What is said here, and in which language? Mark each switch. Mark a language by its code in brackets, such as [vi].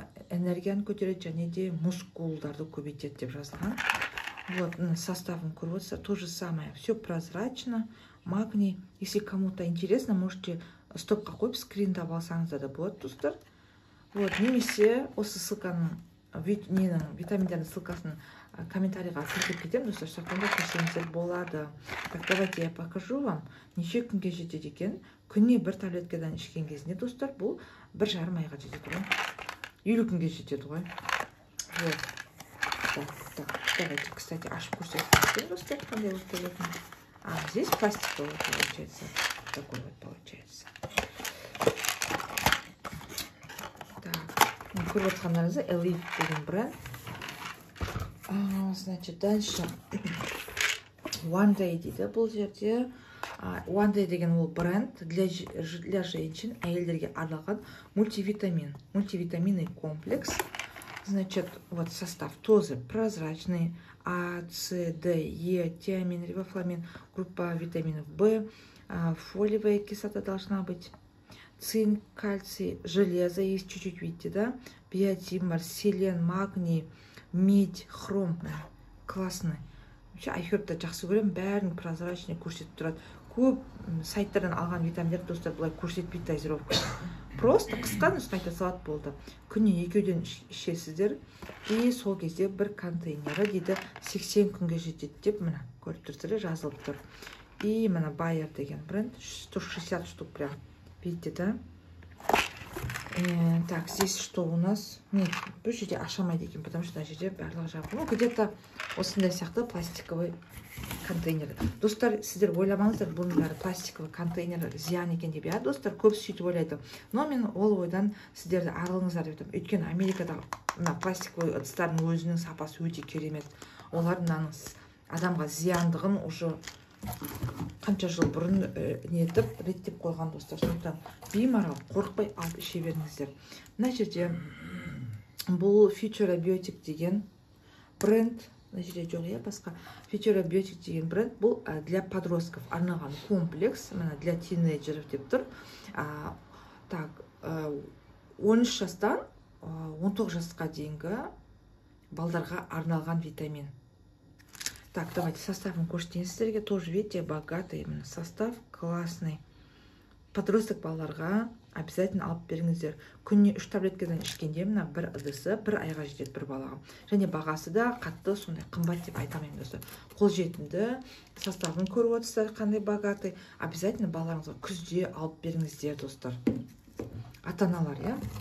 [kk] энергияны көтереді және де мускулдарды көбейтеді деп жазылған. [ru] Вот, [kk] составын көріп отырсыздар, [ru] то же самое, все прозрачно, магний. Если кому-то интересно, можете [kk] стопқа қойып скриндап алсаңыздар да болады, достар. Вот, немесе осы ссылканың витаминдердің ссылкасын комментарийға сілтеп кетемін, достар, сондықтан да көрсеңіздер болады. [ru] Так, давайте я покажу вам, [kk] неше күнге жетеді екен. Күніне бір таблеткадан ішкен кезінде, достар, бұл 1,5 айға жетеді ғой. 50 күнге жетеді ғой. Вот. [ru] Так, давайте, кстати, [kk] ашып көрсетейін, достар, қандай вот болатын. [ru] Здесь пластиковый получается. Такой вот получается. [kk] Так, көріп отқандарыңызда Elif деген бренд. [ru] Значит, дальше [kk] One Day дейді бұл жерде. One Day деген ол бренд [ru] для женщин, [kk] әйелдерге арналған мультивитаминный комплекс. [ru] Значит, вот состав тоже прозрачный. А, С, Д, Е, тиамин, рибофламин, группа витаминов В, фолиевая кислота должна быть, цинк, кальций, железо есть чуть-чуть, видите, да? Биотин, селен, магний, медь, хром. Классный. [kk] Вообще, айхербті жақсы көремін, бәрін прозрачный көрсетіп тұрады. Көп сайттардан алған витаминдер, достар, бұлай көрсетпейді дозировка. Просто қысқа нұсқа айта салат болды. Күніне 2-ден ішесіздер. И сол кезде бір контейнері дейді 80 күнге жетеді деп, мына көріп тұрсыздар, жазылып тұр. И мына Bayer деген бренд 160 штук прям. [ru] Видите, да? Так, здесь что у нас? Нет, [kk] бұл жерде ашамайды екен, [ru] потому что [kk] жерде барлығы жабық. [ru] Ну, где-то [kk] осындай сияқты [ru] пластиковый контейнер. [kk] Достар, сіздер ойламаңыздар, бұның бәрі пластиковый контейнер зиян екен деп, иә, достар, көп сөйтіп ойлайды. Но мен ол ойдан сіздерді арылыңыздар деп айтамын. Өйткені Америкада пластиковый ыдыстардың өзінің сапасы өте керемет. Олар мынаның адамға зияндығын уже қанша жыл бұрын нетіп, реттеп қойған, достар. Сондықтан беймарал қорықпай алып іше беріңіздер. Мына жерде бұл Futura Biotic деген бренд, мына жерде жоқ, иә, басқа. Futura Biotic деген бренд, бұл [ru] для подростков [kk] арналған комплекс, мына [ru] для тинейджеров [kk] деп тұр. Так, 13 жастан 19 жасқа дейінгі балдарға арналған витамин. [ru] Так, давайте [kk] составын көрсетейін сіздерге. [ru] Тоже, видите, богатый именно состав, классный. [kk] Подросток балаларға обязательно алып беріңіздер. Күніне 3 таблеткадан ішкенде мына бір ыдысы 1 айға жетеді бір балаға. Және бағасы да қатты, сондай қымбат деп айтамын, достар. Қолжетімді составын көріп отырсыздар, қандай богатый. Обязательно балаларыңызға күзде алып беріңіздер, достар. Ата-аналар, иә.